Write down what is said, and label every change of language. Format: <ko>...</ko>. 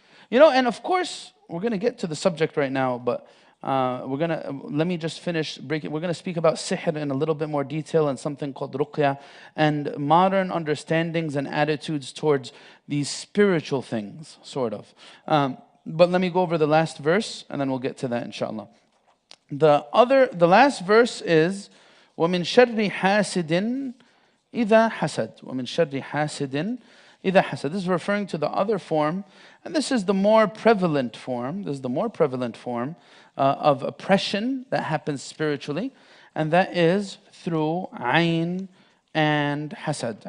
<en>You know, and of course, we're going to get to the subject right now, but let me just finish breaking. We're going to speak about sihr in a little bit more detail and something called ruqya and modern understandings and attitudes towards these spiritual things, sort of. But let me go over the last verse and then we'll get to that inshallah. The last verse is</en> <ar>وَمِن شَرِّ حَاسِدٍ إِذَا حَسَدٍ وَمِن شَرِّ حَاسِدٍ إِذَا حَسَدٍ.</ar> <en>This is referring to the other form, and this is the more prevalent form. This is the more prevalent form of oppression that happens spiritually, and that is through ayn and hasad.</en>